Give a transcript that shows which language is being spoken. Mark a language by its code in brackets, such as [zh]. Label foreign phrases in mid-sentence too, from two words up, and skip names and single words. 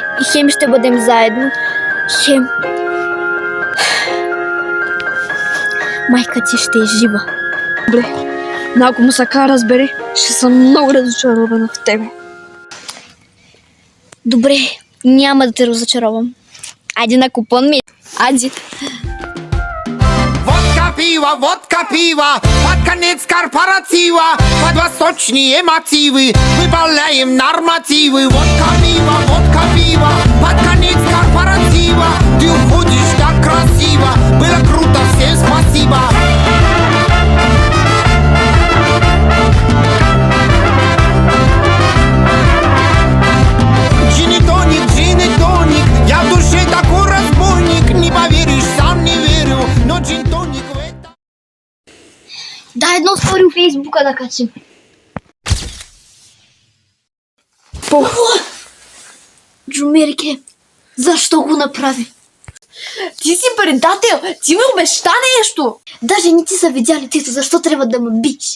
[bg] И хем ще бъдем заедно, хем майка ти ще е жива. Добре, но ако мусака разбере, ще съм много разочарована в тебе. Добре, няма да те разочаровам. Айде на купон ми. Айде. [ru] Водка пива, под конец корпоратива, под восточные мотивы выполняем нормативы. Водка пива, под конец корпоратива, ты уходишь так красиво, было круто, всем спасибо. Джин-тоник, я в душе такой разбойник, не поверишь, сам не верю, но джин-тоник в этом... [bg] Дай едно стори в Фейсбука да качим. Джумерке, защо го направи? Ти си предател! Ти ми обеща нещо! Даже не ти са видяли тито, защо трябва да ме биш?